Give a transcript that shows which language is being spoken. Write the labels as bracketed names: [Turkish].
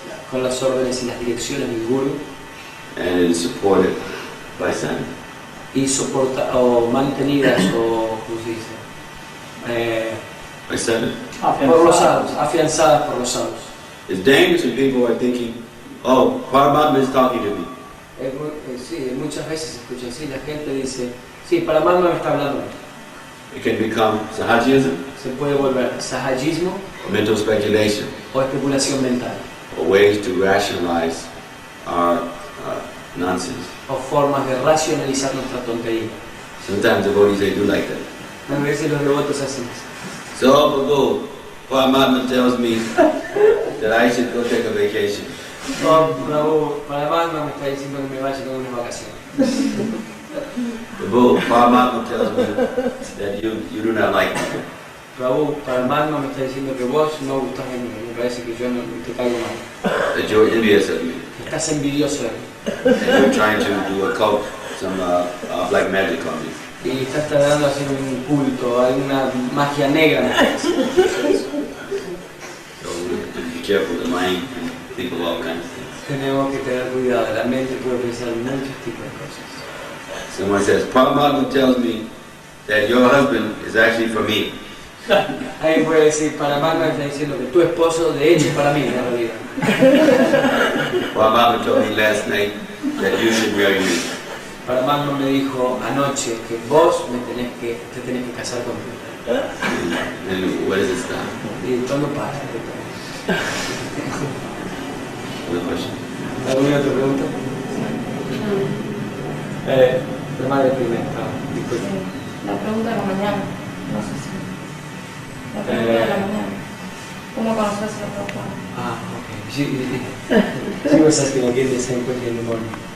[Spanish] con las órdenes y las direcciones del Guru, [English] and it is supported by Swami. [Spanish] y mantenidas o, ¿cómo se dice? [English] By Swami. [Spanish] Por los sadhus, afianzadas por los sadhus. [English] It's dangerous when people are thinking, oh, Paramatma is talking to me. [Spanish] Sí, muchas veces se escucha así, la gente dice, sí, Paramatma me está hablando. [English] It can become sahajism, [Spanish] Se puede volver sahajismo [English] or mental speculation, [Spanish] o especulación mental, [English] or ways to rationalize our nonsense. [Spanish] o formas de racionalizar nuestra tontería. [English] Sometimes devotees, they do like that. [Spanish] A veces los devotos así. [English] So, Babu, Paramatma tells me that I should go take a vacation. [Spanish] Prabhu, Paramatma me está diciendo que me vaya con unas vacaciones. [English] Babu, Paramatma tells me that you do not like me. [Spanish] Prabhu, Paramatma me está diciendo que vos no gustás de mí, me parece que yo no te caigo mal. [English] That you're envious of me. [Spanish] Estás envidioso de mí. [English] And you're trying to do a cult, some black magic on me. [Spanish] Y estás tratando de hacer un culto, alguna magia negra. ¿No? [English] So we have to be careful. The mind can think of all kinds of things. [Spanish] Tenemos que tener cuidado, la mente puede pensar en muchos tipos de cosas. [English] Someone says, Paramatma tells me that your husband is actually for me. [Spanish] Alguien puede decir, Paramatma está diciendo que tu esposo de hecho es para mí, en realidad. [English] Paramatma told me last night that you should marry me. [Spanish] Paramatma me dijo anoche que vos te tenés que casar conmigo. [English] And where does it stop? [Spanish] ¿Y cuándo para? [English] Another question. [Spanish] ¿Alguna otra pregunta? La madre primero, disculpe. La pregunta de la mañana, no sé si... La pregunta de la mañana. ¿Cómo conoces a Prabhupada? [English] Ah, okay. She was asking again the same question in the morning.